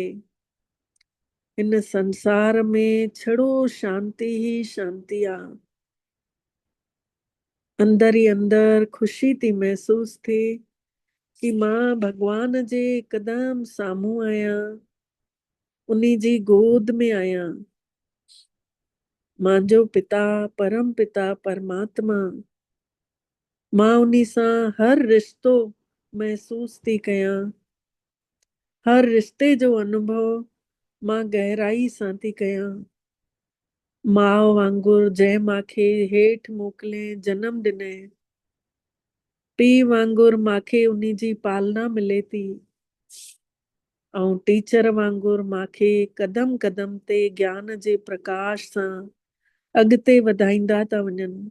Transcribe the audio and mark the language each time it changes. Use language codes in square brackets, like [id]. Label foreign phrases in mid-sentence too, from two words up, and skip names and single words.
[sd] हिन संसार में छड़ो शांती ई शांती आहे। अंदर ही अंदर ख़ुशी थी महसूस थिए कि मां भगवान जे हिकदम साम्हूं आहियां, उन्ही जी गोद में आहियां। मुंहिंजो पिता परम पिता परमात्मा, मां उन्ही सां हर रिश्तो महसूस थी कयां। हर रिश्ते जो अनुभव मां गहराई सां थी कयां। माउ वांगुरु जंहिं मांखे हेठि मोकिले जनम ॾिनई, पीउ वांगुरु मांखे उन्ही जी पालना मिले थी, ऐं टीचर वांगुरु मांखे कदम कदम ते ज्ञान जे प्रकाश सां अॻिते वधाईंदा था वञनि।